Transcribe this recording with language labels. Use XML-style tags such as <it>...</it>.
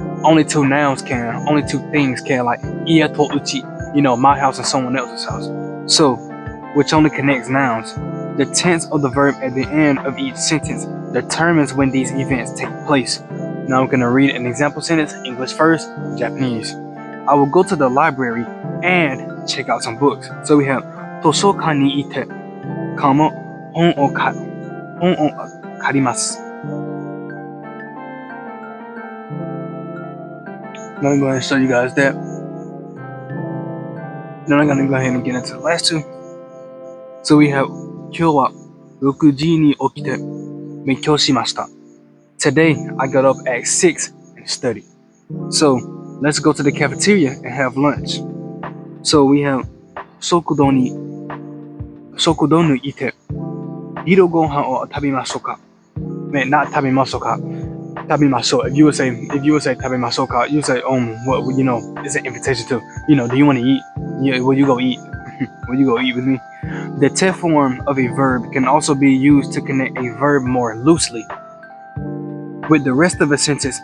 <en>Only two nouns can, only two things can, like iya to uchi, my house and someone else's house. So, which only connects nouns. The tense of the verb at the end of each sentence determines when these events take place. Now I'm going to read an example sentence, English first, Japanese. I will go to the library and check out some books. So we have</en> <ja>図書館に行って本を借ります。</ja> <en>I'm going to go ahead and show you guys that. Then I'm going to go ahead and get into the last two. So we have</en> <ja>今日は6時に起きて勉強しました。</ja> <en>Today I got up at 6 and studied. So let's go to the cafeteria and have lunch. So we have</en> <ja>食堂に行って昼ご飯を食べましょうか。 Not 食べましょうか。食べましょう.</ja> <en>If you would say</en> <ja>食べましょうか,</ja> <en>you would say, what, it's an invitation to, do you want to eat? Yeah, will you go eat? Will you go eat with me? The te form of a verb can also be used to connect a verb more loosely with the rest of a sentence.</en>